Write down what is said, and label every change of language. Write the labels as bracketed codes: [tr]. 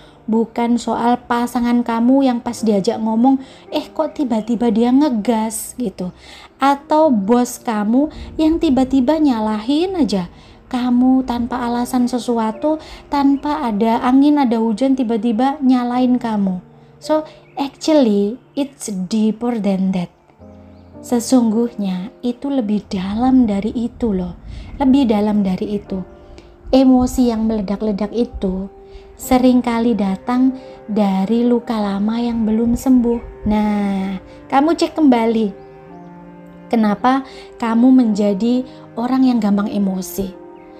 [id] Bukan soal pasangan kamu yang pas diajak ngomong, kok tiba-tiba dia ngegas gitu. Atau bos kamu yang tiba-tiba nyalahin aja kamu tanpa alasan sesuatu, tanpa ada angin, ada hujan, tiba-tiba nyalain kamu. [en] So, actually, it's deeper than that. [id] Sesungguhnya itu lebih dalam dari itu loh. Lebih dalam dari itu. Emosi yang meledak-ledak itu seringkali datang dari luka lama yang belum sembuh. Nah, kamu cek kembali. Kenapa kamu menjadi orang yang gampang emosi?